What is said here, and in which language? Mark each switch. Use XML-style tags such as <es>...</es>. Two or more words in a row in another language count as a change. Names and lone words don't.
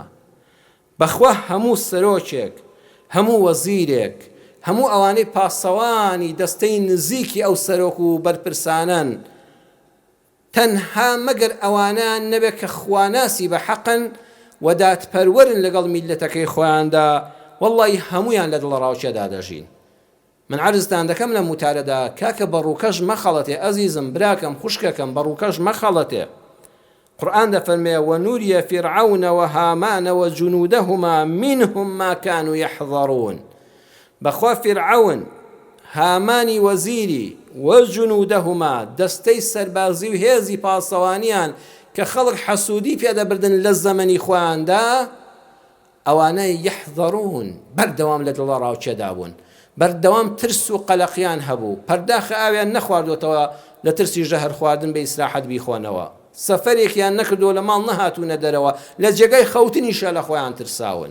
<ckb>بەخوا هەموو سەرۆکێک، هەموو وەزیرێک، هەموو ئەوانەی پاسەوانی دەستەی نزیکی ئەو سەرۆک و بەرپرسانن، تەنها مەگەر ئەوانان نەبێت کە خواناسی بە حەقن و دادپەروەرن لەگەڵ میلەتەکەی خۆیاندا، وەڵڵی هەمویان لە دڵڕاوچێدا دەژین. من عرزتان دەکەم لە موتارەدا کاکە بەڕووکەش مەخەڵەتێ. ئەزیزم براکەم خوشکەکەم بەڕووکەش مەخەڵەتێ. قورئان دەفەرمێ</ckb> <ar>وەنوریە فیرعەون وهامان وجنودهما منهم ما كانوا يحذرون.</ar> <ckb>بەخوا فیرعەون، هامانی وەزیری وجنودهما دەستەی سەربازی و هێزی پاسەوانیان کە خەڵک حەسوودی پێدەبردن لە زەمەنی خۆیاندا، ئەوانەی یحذرون بەردەوام لە دڵە ڕاوچێدا بوون، بەردەوام ترس و قەلەقیان هەبوو، پەرداخە ئاویان نەخواردوێتەوە لە ترسی ژەهر خواردن بە ئیسراحەت بیخۆنەوە، سەفەرێکیان نەکردو لە ماڵ نەهاتوونە دەرەوە، لە جێگای خەوتنیشە لە خۆیان ترساون.</ckb>